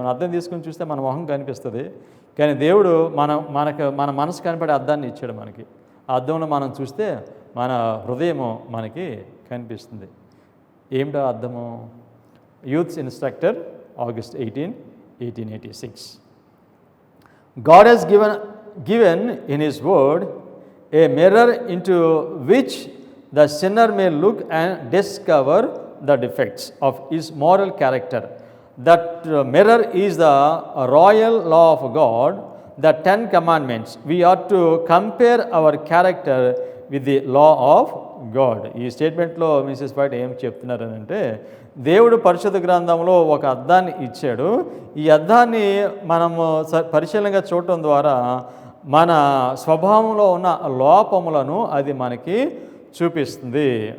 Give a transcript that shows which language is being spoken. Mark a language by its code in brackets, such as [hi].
[te] మన అద్దం తీసుకొని చూస్తే మన మొహం కనిపిస్తుంది, కానీ దేవుడు మన మనసు కనపడే అద్దాన్ని ఇచ్చాడు మనకి. ఆ అద్దంలో మనం చూస్తే మన హృదయము మనకి కనిపిస్తుంది. ఏమిటో అద్దము? [en] Youth's instructor, August 18, 1886. God has given in His word a mirror into which the sinner may look and discover the defects of his moral character. That mirror is the royal law of God, the 10 commandments. We ought to compare our character with the law of God. [te] ఈ స్టేట్మెంట్లో Mrs white ఏం చెప్తున్నారనంటే, దేవుడు పరిశుద్ధ గ్రంథంలో ఒక అద్దాన్ని ఇచ్చాడు. ఈ అద్దాన్ని మనము పరిశీలనగా చూడటం ద్వారా మన స్వభావంలో ఉన్న లోపములను అది మనకి చూపిస్తుంది.